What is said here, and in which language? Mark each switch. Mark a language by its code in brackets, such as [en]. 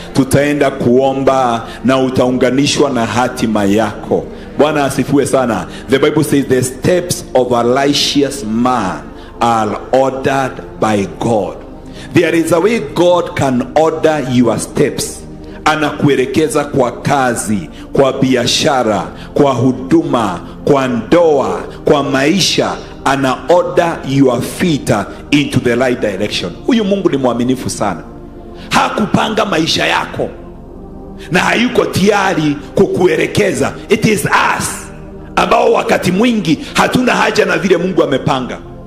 [sw] Tutaenda kuomba na utaunganishwa na hatima yako. Bwana asifiwe sana. [en] The Bible says the steps of a righteous man are ordered by God. There is a way God can order your steps. [sw] Anakuelekeza kwa kazi, kwa biashara, kwa huduma, kwa ndoa, kwa maisha. Ana [en] order your feet into the right direction. [sw] Huyu Mungu ni mwaminifu sana. Hakupanga maisha yako na hayuko tayari kukuelekeza. [en] It is us [sw] ambao wakati mwingi hatuna haja na vile Mungu amepanga.